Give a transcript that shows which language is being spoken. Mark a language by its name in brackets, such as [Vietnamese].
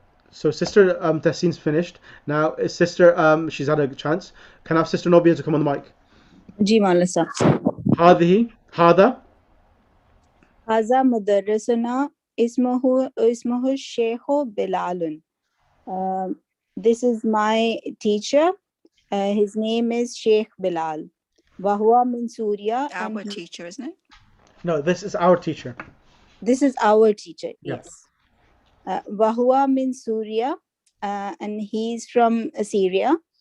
[English] So sister Tesseen's finished. Now sister she's had a chance. Can I have sister Nobia to come on the mic? जी मालसा [Arabic] هذا هذا مدرسنا اسمه الشيخ بلال. [English] This is my teacher. His name is Sheikh Bilal. [Arabic] وهو من سوريا. [English] Our teacher, isn't it? No, this is our teacher. This is our teacher. Yeah. Yes. [Arabic] وهو من سوريا, [English] and he's from Syria.